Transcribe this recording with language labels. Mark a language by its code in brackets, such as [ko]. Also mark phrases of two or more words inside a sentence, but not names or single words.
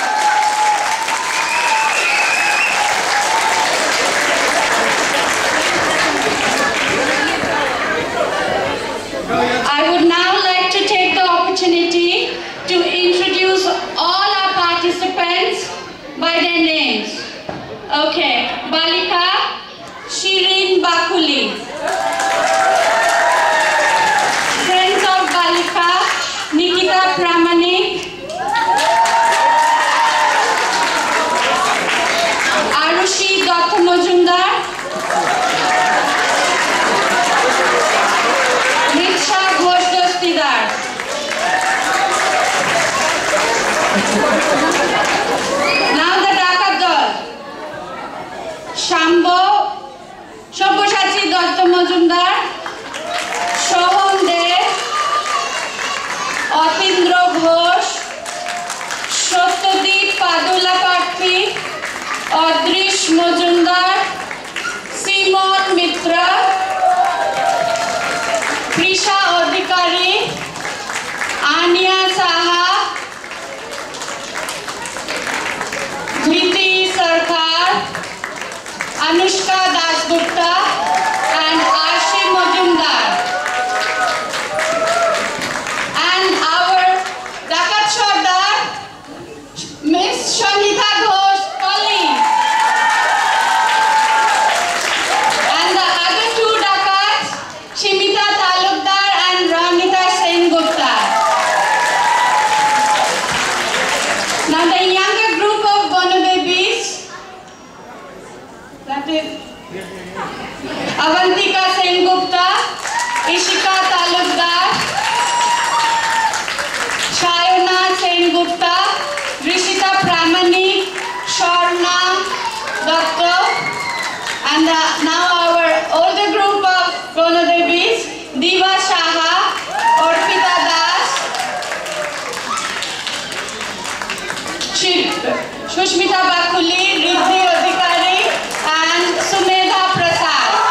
[en] I would now like to take the opportunity to introduce all our participants by their names. Okay, Balika Shirin Bakuli. Friends of Balika, Nikita Pramanik. Arushi Dr. Mojumdar. Riksha Ghosh Dostidar. Now the [bn] ডাকাত দল. [en] Shambho Shobboshachi Dr. Mojumdar, Shohom Dev, Otindro Ghosh, Shottodip Padula Patri, Odrish Mojumdar, Simon Mitra, Prisha Odhikari, Ania Saha, Dhriti Sarkar, Anushka Dasgupta and Ashi Mojumdar. And our [bn] ডাকাত সর্দার, [en] Miss Shanita Ghosh, colleague. And the other two Dakats, Shimita Talukdar and Ramita Sengupta. Now the younger group of Bono babies, that is Avantika Sengupta, Ishika Talukdar, Shayona Sengupta, Rishita Pramanik, Sharna Dr. And now our older group of Bono babies, Diva Shaha, Orpita Das, Shushmita Bakuli, Riddhi Adhikari, and Sumedha Prasad.